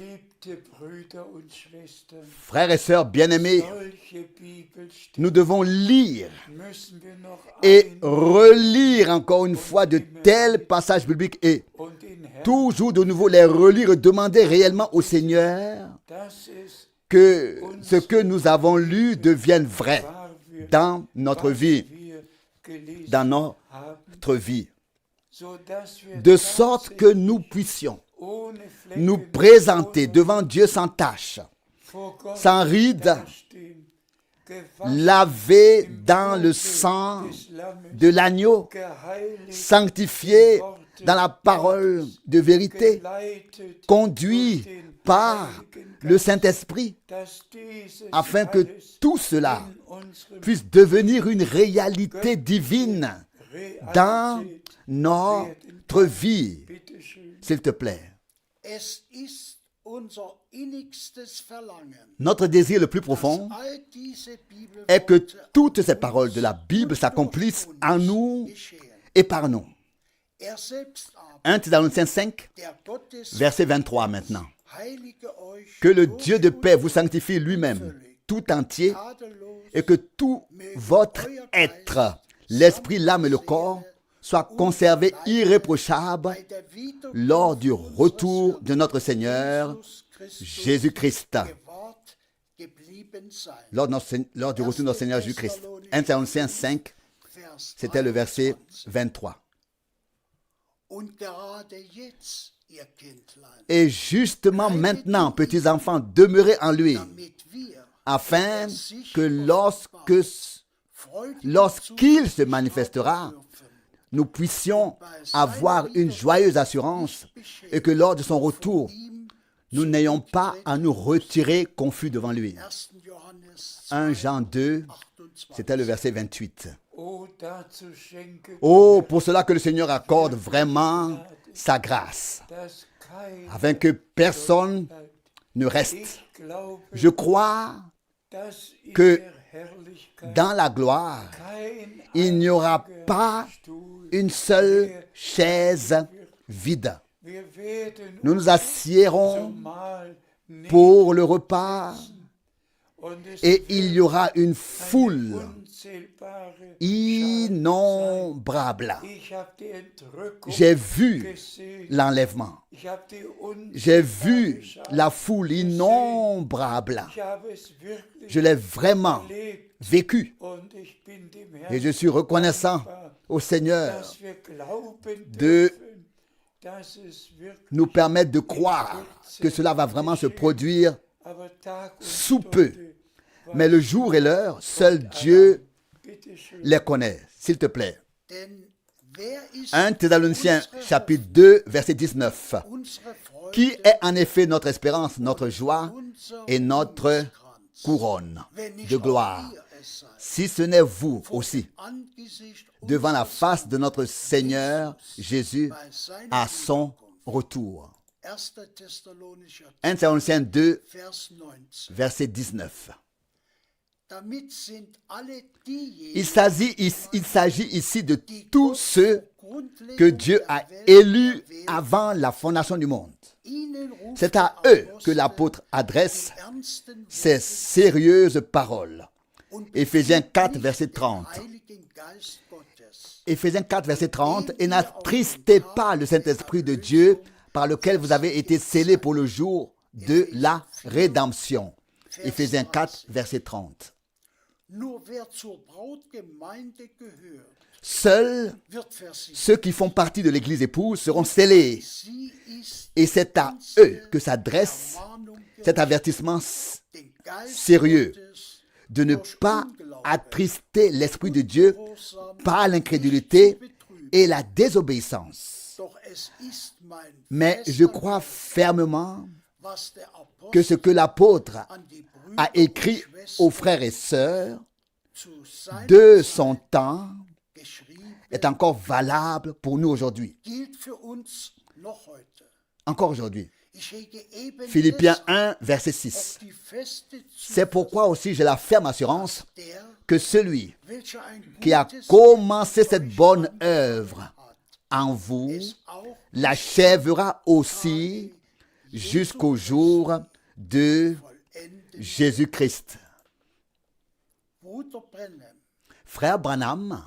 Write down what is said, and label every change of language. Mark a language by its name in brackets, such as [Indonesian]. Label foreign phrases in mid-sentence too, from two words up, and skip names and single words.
[French] Frères et sœurs bien-aimés, nous devons lire et relire encore une fois de tels passages bibliques et toujours de nouveau les relire et demander réellement au Seigneur que ce que nous avons lu devienne vrai [German] wahr wird, [French] dans notre [German] was [French] vie, [German] wir gelesen [French] dans [German] haben, [French] notre vie, [German] sodass wir [French] de sorte que nous puissions [German] ohne Flecken [French] nous présenter devant Dieu sans tache, [German] vor Gott [French] sans ride, [German] dastehen, gewaschen [French] lavés [German] im [French] dans le [German] Blute [French] sang [German] des Lammes, [French] de l'agneau, [German] geheiligt [French] sanctifiés dans la parole de vérité, [German] geleitet [French] conduits [German] durch den [French] par [German] Heiligen [French] le [German] Geist, [French] Saint-Esprit, [German] dass dieses [French] afin que [German] alles [French] tout cela [German] in unserem [French] puisse devenir une réalité divine dans [German] Realität [French] notre vie. [German] Bitte schön. [French] S'il te plaît. [German] Es ist unser innigstes Verlangen, [French] Notre désir le plus profond [German] all diese [French] est que [German] Bibelworte [French] toutes ces paroles de la Bible s'accomplissent en nous [German] geschehen. [French] et par nous. [German] Er selbst aber, [French] 1 Thessaloniciens 5, [German] der Gott des [French] verset 23 maintenant. [German] heilige euch [French] Que le [German] durch [French] Dieu de [German] und [French] paix vous sanctifie lui-même, tout entier, [German] tadellos, [French] et que tout votre être, l'esprit, l'âme et le corps, soient conservés irréprochables [German] bei der Wiederkunft [French] lors du retour [German] unseres [French] de notre Seigneur [German] Jesus Christus [French] Jésus-Christ. [German] gewahrt geblieben sein. [French] Lors du retour de notre Seigneur Jésus-Christ. 1 Thessaloniciens 5, [German] Vers [French] c'était le verset 23. 23. [German] Und gerade jetzt, ihr Kindlein, [French] Et justement maintenant, petits enfants, demeurez en lui, [German] damit wir [French] afin [German] sich [French] que [German] freudig [French] lorsqu'il se manifestera, [German] dürfen, [French] nous puissions avoir une joyeuse assurance et que lors de son retour, [German] ihm [French] nous n'ayons pas à nous retirer confus devant lui. [German] 1. Johannes [French] 1 Jean 2, 28. c'était le verset 28. [German] Oh, dazu schenke [French] Oh, pour cela que le Seigneur accorde vraiment sa grâce, [German] dass kein [French] afin que personne ne reste. [German] Ich glaube, [French] Je crois [German] dass in [French] que [German] der Herrlichkeit [French] dans la gloire, [German] kein [French] il n'y aura [German] einziger [French] pas [German] Stuhl. [French] une seule chaise vide. [German] Wir werden [French] Nous nous assiérons [German] zum Mahl nehmen [French] pour le repas [German] und es [French] et il y aura une [German] eine [French] foule [German] unzählbare Schar [French] innombrable. [German] sein. Ich habe die Entrückung [French] J'ai vu [German] gesehen. [French] l'enlèvement. [German] Ich habe die [French] J'ai [German] unzählbare [French] vu [German] Schar. [French] la foule innombrable. [German] Ich habe es wirklich [French] Je l'ai vraiment [German] erlebt [French] vécu. [German] und ich bin dem [French] Et [German] Herrn [French] je suis reconnaissant [German] dankbar, [French] au Seigneur [German] dass wir glauben [French] de [German] dürfen, dass es wirklich [French] nous permettre de croire que cela va vraiment se produire [German] aber Tag und [French] sous peu. [German] Stunde [French] Mais le jour et l'heure, seul Dieu [German] bitte schön. [French] les connaît. S'il te plaît. [German] Denn wer ist [French] 1 Thessaloniciens [German] unsere [French] chapitre 2, verset 19. [German] Hoffnung, unsere Freude, [French] Qui est en effet notre espérance, notre joie [German] unser [French] et notre [German] Ruhmeskranz, [French] couronne [German] wenn nicht [French] de [German] auch [French] gloire. [German] ihr es seid, [French] Si ce n'est vous aussi, [German] Angesicht [French] devant la [German] unseres [French] face de notre Seigneur Jésus [German] bei seiner [French] à son [German] Wiederkunft. [French] retour. [German] 1. Thessalonicher [French] 1 Thessaloniciens 2, [German] Vers 19. [French] verset 19. [German] Damit sind alle diejenigen, [French] Il s'agit ici de [German] die [French] tous [German] Gott [French] ceux [German] zur Grundlegung [French] que Dieu [German] der [French] a [German] Welt [French] élus [German] erwählt, [French] avant la fondation du monde. [German] ihnen ruft [French] C'est à [German] der [French] eux [German] Apostel [French] que l'apôtre adresse [German] die ernsten [French] ces [German] Worte [French] sérieuses paroles. [German] und [French] Éphésiens [German] befiehlt [French] 4, [German] nicht [French] verset [German] den [French] 30. [German] Heiligen Geist Gottes, [French] Éphésiens 4, verset 30. Et n'attristez pas le Saint-Esprit de Dieu par lequel vous avez été scellés pour le jour de la rédemption. Éphésiens 4, verset 30. [German] nur wer zur Brautgemeinde gehört, [French] Seuls [German] wird versiegelt. [French] ceux qui font partie de l'Église épouse seront scellés. [German] Sie ist [French] Et c'est à eux que s'adresse [German] Ermahnung [French] cet avertissement [German] den Geist [French] sérieux [German] Gottes [French] de ne pas attrister l'Esprit de Dieu par l'incrédulité et la désobéissance. [German] Doch es ist mein [French] Mais [German] fester [French] je crois fermement [German] was der [French] que ce que l'apôtre [German] an die Brüder [French] a écrit [German] und Schwestern [French] aux frères et sœurs [German] zu seiner [French] de [German] Zeit [French] son temps [German] geschrieben [French] est encore valable pour nous aujourd'hui. [German] gilt für uns noch heute. [French] Encore aujourd'hui. [German] Ich hege eben [French] Philippiens [German] deshalb [French] 1, verset [German] auf [French] 6. [German] die feste [French] C'est pourquoi aussi j'ai la ferme assurance [German] der, [French] que celui [German] welcher ein [French] qui a [German] gutes [French] commencé cette [German] Werk [French] bonne [German] an euch [French] œuvre [German] hat, [French] en vous [German] es auch [French] l'achèvera aussi jusqu'au jour de [German] vollenden. [French] Jésus-Christ. [German] Bruder Brennan [French] Frère Branham